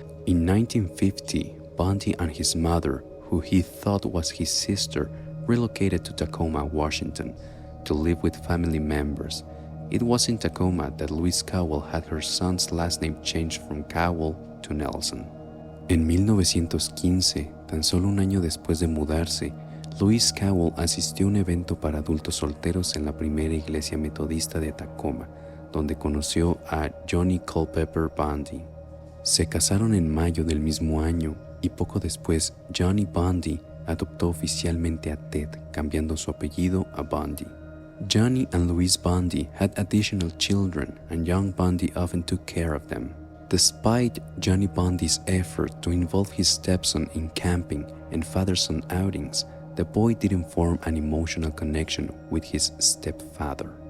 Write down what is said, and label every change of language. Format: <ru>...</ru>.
<en>In 1950, Bundy and his mother, who he thought was his sister, relocated to Tacoma, Washington, to live with family members. It was in Tacoma that Louise Cowell had her son's last name changed from Cowell to Nelson.</en> <es>En 1915, tan solo un año después de mudarse, Louise Cowell asistió a un evento para adultos solteros en la primera iglesia metodista de Tacoma, donde conoció a Johnny Culpeper Bundy. Se casaron en mayo del mismo año y poco después Johnny Bundy adoptó oficialmente a Ted, cambiando su apellido a Bundy.</es> <en>Johnny and Louise Bundy had additional children, and young Bundy often took care of them. Despite Johnny Bundy's effort to involve his stepson in camping and father-son outings, the boy didn't form an emotional connection with his stepfather.</en>